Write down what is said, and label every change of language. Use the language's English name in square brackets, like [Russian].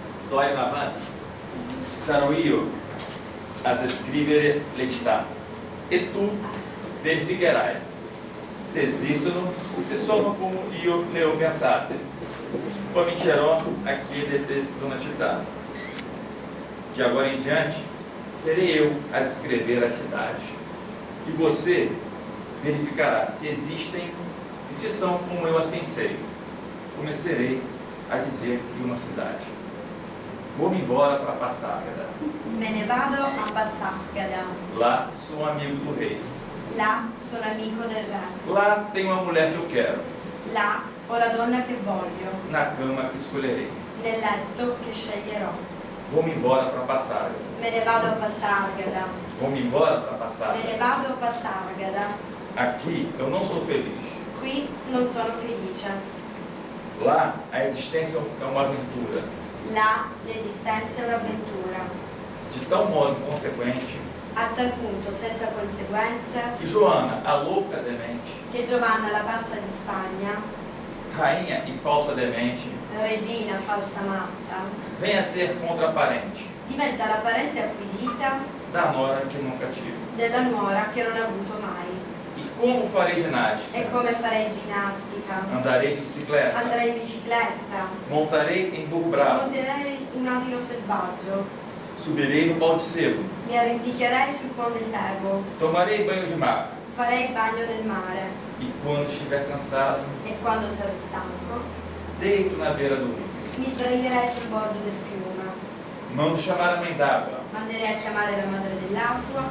[Italian] Doimavant, sarò io a descrivere le città e tu verificherai se esistono e se sono come io le ho pensate. Comincerò a chiederti una città. [Portuguese] De agora em diante, serei eu a descrever a cidade. E você verificará se existem E se são como eu as pensei, começarei a dizer de uma cidade: vou-me embora para Passárgada. [Italian] Me ne vado a Passárgada. [Portuguese] Lá sou amigo do rei. [Italian] Là sono amico del re. [Portuguese] Lá tenho a mulher que eu quero. [Italian] Là ho la donna che voglio. [Portuguese] Na cama que escolherei. [Italian] Nel letto che sceglierò. [Portuguese] Vou-me embora para Passárgada. [Italian] Me ne vado a Passárgada. [Portuguese] Vou-me embora para [Italian] Me [Portuguese] Passárgada. [Italian] ne vado a Passárgada. [Portuguese] Aqui eu não sou feliz. [Italian] Qui non sono felice. [Portuguese] Lá a existência é uma aventura. [Italian] Là l'esistenza è un'avventura. [Portuguese] De tal modo consequente [Italian] A tal punto senza conseguenze [Portuguese] que Joana, a louca demente, [Italian] che Giovanna la pazza di Spagna, [Portuguese] rainha e falsa demente, [Italian] regina falsa matta, [Portuguese] vem a ser contraparente [Italian] diventa la parente acquisita [Portuguese] da nora que nunca tive. [Italian] della nuora che non ha avuto mai. [Portuguese] E como farei ginástica? [Italian] E come farei ginnastica? [Portuguese] Andarei de bicicleta, [Italian] Andrei in bicicletta, [Portuguese] montarei em burro bravo, [Italian] monterei un asino selvaggio, [Portuguese] subirei no pau de sebo, [Italian] mi arrampiccherei sul ponte Sebo, [Portuguese] tomarei banho de mar [Italian] farei il bagno nel mare [Portuguese] e quando estiver cansado, [Italian] e quando sarò stanco [Portuguese] deito na beira do rio. [Italian] mi sdraierei sul bordo del fiume. [Portuguese] Mando chamar a mãe d'água [Italian] Manderei a chiamare la madre dell'acqua